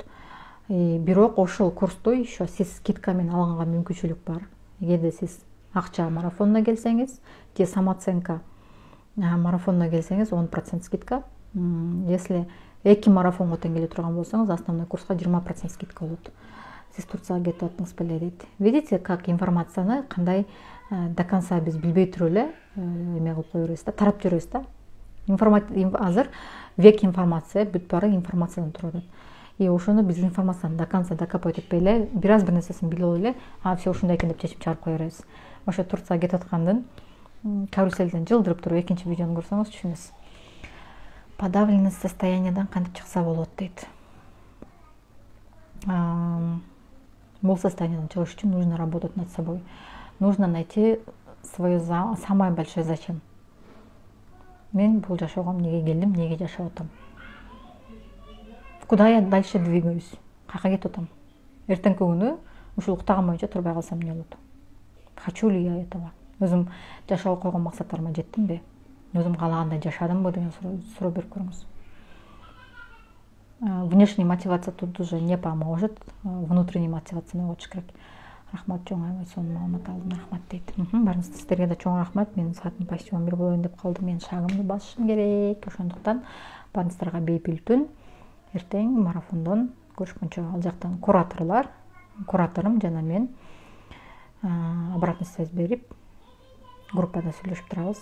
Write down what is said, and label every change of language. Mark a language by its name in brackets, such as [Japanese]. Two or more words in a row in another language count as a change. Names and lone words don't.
[Kyrgyz] Бирок ошол курсту еще сиз скидка менен алганга мүмкүнчүлүк бар. Эгерде сиз акча марафонуна келсеңиз же самооценка марафонуна келсеңиз 10% скидка. Если 2 марафонго тең келе турган болсоңуз, основной курска 20% скидка болот. Сиз Турцияга кетип атыңыз беле дейт. [Russian] Видите, как [Kyrgyz] информацияны кандай [Russian] до конца [Kyrgyz] биз билбей туруп эле эме кылып кое беребиз да, тарап жүрөбүз да. Азыр век информация, бүт баары информациядан туруп атат. И ошону биз информацияны [Russian] до конца докопать [Kyrgyz] этпей эле, бир аз бир нерсесин билип алып эле, все ушундай экен деп чечип чыгарып кое беребиз. Ошо Турцияга кетип аткандын каруселден жылдырып туруп экинчи видеону көрсөңүз түшүнөсүз. Подавленность состояниедан кантип чыкса болот дейт. Бул состояниедан чыгыш үчүн [Russian] нужно работать над собой. Нужно найти свое самое большое зачем. [Kyrgyz] Мен бул жашоого эмнеге келдим, эмнеге жашап атам? [Russian] Куда я дальше двигаюсь? [Kyrgyz] Каяка кетип атам? Эртеңки күнү ушул уктаган боюнча турбай калсам эмне болот? [Russian] Хочу ли я этого? [Kyrgyz] Өзүм жашоого койгон максаттарыма жеттимби? Өзүм каалагандай жашадымбы деген суроо берип көрүңүз. [Russian] Внешняя мотивация тут уже не поможет. Внутренняя мотивация [Kyrgyz] койгош керек. Рахмат, чоң аябай сонун маалымат алдым. Рахмат дейт. Барыңыздар, сиздерге да чоң рахмат. Менин саатым почти 11 болоюн деп калды. Мен шагымды басышым керек. Ошондуктан барыңыздарга бейпил түн. Эртең марафондон көрүшкөнчө, ал жактан кураторум жана мен [Russian] обратный связь [Kyrgyz] берип, группада сүйлөшүп турабыз.